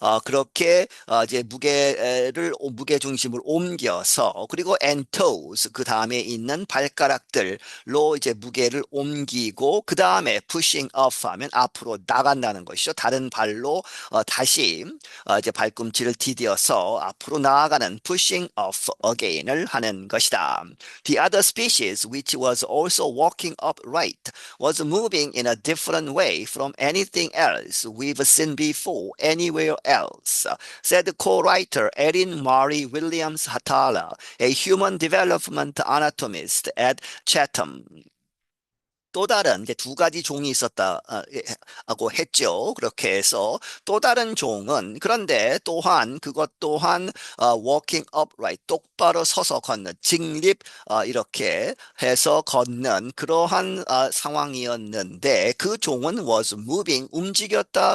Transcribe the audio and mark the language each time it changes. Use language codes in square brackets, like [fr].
[ko] 그렇게 이제 무게 중심을 옮겨서 그리고 [en] and toes [ko] 그 다음에 있는 발가락들로 이제 무게를 옮기고 그 다음에 [en] pushing off [ko] 하면 앞으로 나간다는 것이죠. 다른 발로 다시 이제 발꿈치를 디뎌서 앞으로 나아가는 [en] pushing off again [ko] 을 하는 것이다. [en] The other species, which was also walking upright, was moving in a different way from anything else we've seen before anywhere else, said co-writer Erin Marie Williams Hatala, a human development anatomist at Chatham. [ko] 또 다른 이제 두 가지 종이 있었다고 했죠. 그렇게 해서 또 다른 종은 그런데 또한 그것 또한 [en] walking upright [ko] 똑바로 서서 걷는 직립 이렇게 해서 걷는 그러한 상황이었는데 그 종은 [en] was moving [ko] 움직였다.